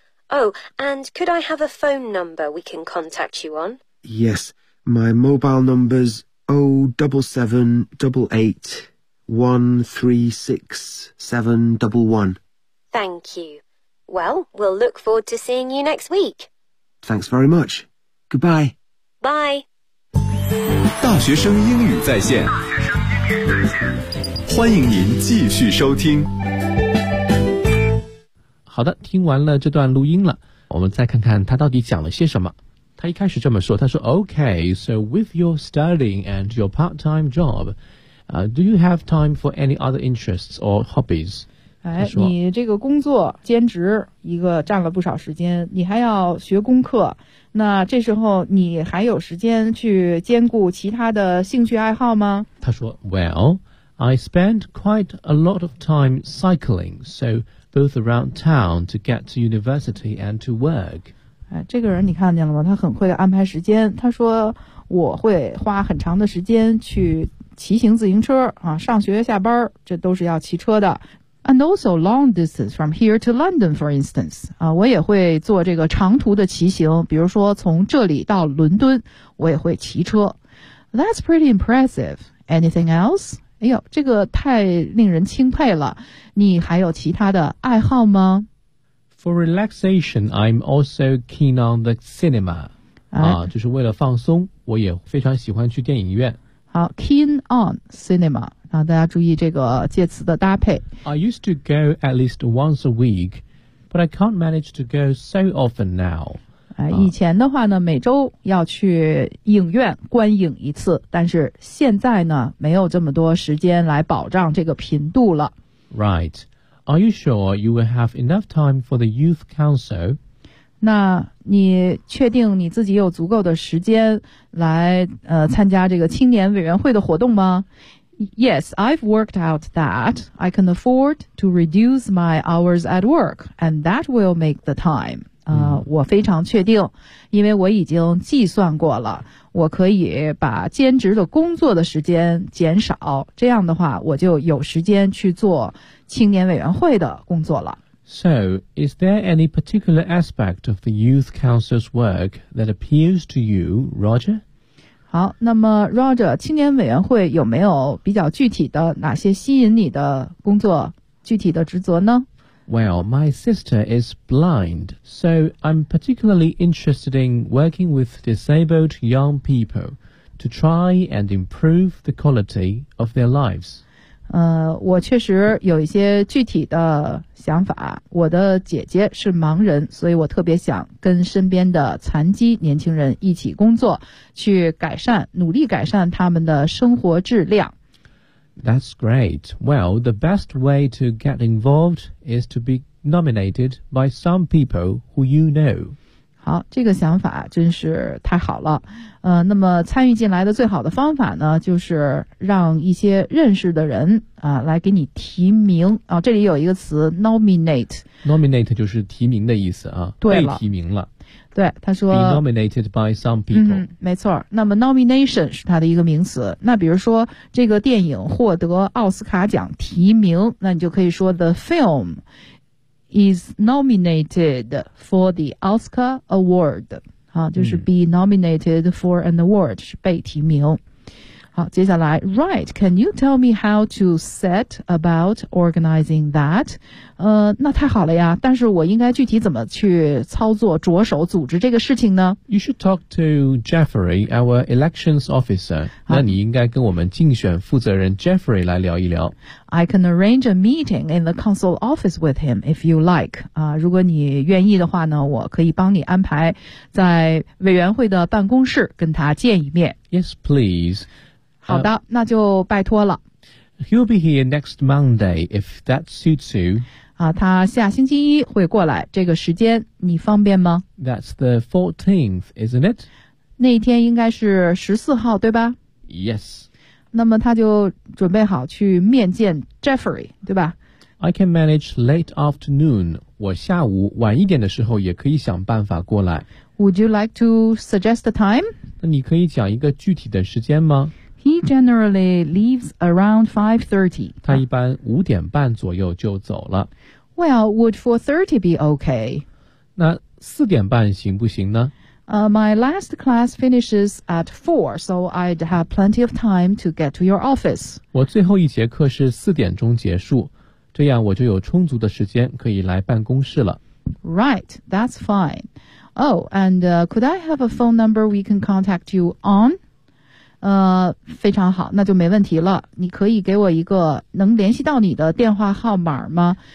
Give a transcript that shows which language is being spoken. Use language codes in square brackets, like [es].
[en] Oh, and could I have a phone number we can contact you on? Yes, my mobile number's 077-88-136-711. Thank you. Well, we'll look forward to seeing you next week. Thanks very much. Goodbye. Bye. [zh] 大学生英语在线，欢迎您继续收听。好的，听完了这段录音了，我们再看看他到底讲了些什么。 [en] 他一开始这么说， [zh] 他说 [en] ：“Okay, so with your studying and your part-time job, do you have time for any other interests or hobbies?” [zh] 哎，你这个工作兼职一个占了不少时间，你还要学功课，那这时候你还有时间去兼顾其他的兴趣爱好吗？他说 [en] Well, I spend quite a lot of time cycling, so both around town to get to university and to work. [zh] 哎，这个人你看见了吗？他很会安排时间。他说我会花很长的时间去骑行自行车啊，上学下班这都是要骑车的。 [en] And also long distance from here to London, for instance. [zh] 我也会做这个长途的骑行，比如说从这里到伦敦，我也会骑车。 [en] That's pretty impressive. Anything else? [zh] 哎呦，这个太令人钦佩了。你还有其他的爱好吗？ [en] For relaxation, I'm also keen on the cinema. [zh] 就是为了放松，我也非常喜欢去电影院。好 [en] ,keen on cinema. [zh] 大家注意这个介词的搭配。 [en] I used to go at least once a week, but I can't manage to go so often now. [zh] 以前的话呢，每周要去影院观影一次，但是现在呢，没有这么多时间来保障这个频度了。 [en] Right. Are you sure you will have enough time for the Youth Council? [zh] 那你确定你自己有足够的时间来参加这个青年委员会的活动吗？ [en] Yes, I've worked out that I can afford to reduce my hours at work, and that will make the time. [zh] 我非常确定，因为我已经计算过了，我可以把兼职的工作的时间减少，这样的话，我就有时间去做青年委员会的工作了。 [en] So, is there any particular aspect of the Youth Council's work that appeals to you, Roger? [zh] 好，那么 Roger, 青年委员会有没有比较具体的哪些吸引你的工作具体的职责呢？ [en] Well, my sister is blind, so I'm particularly interested in working with disabled young people to try and improve the quality of their lives. [zh] 我确实有一些具体的想法。我的姐姐是盲人，所以我特别想跟身边的残疾年轻人一起工作，去改善，努力改善他们的生活质量。 [en] That's great. Well, the best way to get involved is to be nominated by some people who you know. [zh] 好，这个想法真是太好了。那么参与进来的最好的方法呢，就是让一些认识的人来给你提名。这里有一个词 nominate。 Nominate 就是提名的意思啊。对了。被提名了。对，他说 [en] be nominated by some people、 [zh] 没错，那么 nomination 是他的一个名词，那比如说这个电影获得奥斯卡奖提名，那你就可以说 [en] the film is nominated for the Oscar award、 [zh] 就是 [en] be nominated for an award [zh] 是被提名。好，接下来 [en] Right, can you tell me how to set about organizing that? [zh] 那太好了呀，但是我应该具体怎么去操作着手组织这个事情呢？ [en] You should talk to Jeffrey, our elections officer. [zh] 那你应该跟我们竞选负责人 Jeffrey 来聊一聊。 [en] I can arrange a meeting in the council office with him if you like. [zh] 如果你愿意的话呢，我可以帮你安排在委员会的办公室跟他见一面。 [en] Yes, please. [zh] 好的，那就拜托了。 [en] He'll be here next Monday if that suits you. [zh] 他下星期一会过来，这个时间你方便吗？ [en] That's the 14th, isn't it? [zh] 那一天应该是14号，对吧？ [en] Yes. [zh] 那么他就准备好去面见 Jeffrey, 对吧？ [en] I can manage late afternoon. [zh] 我下午晚一点的时候也可以想办法过来。 [en] Would you like to suggest a time? [zh] 那你可以讲一个具体的时间吗？ [en] He generally leaves around 5:30. [zh] 他一般五点半左右就走了。 [en] Well, would 4:30 be okay? [zh] 那四点半行不行呢？ [en] My last class finishes at 4, so I'd have plenty of time to get to your office. [zh] 我最后一节课是四点钟结束，这样我就有充足的时间可以来办公室了。 [en] Right, that's fine. Oh, and could I have a phone number we can contact you on? [zh] 非常好，那就没问题了。你可以给我一个能联系到你的电话号码吗？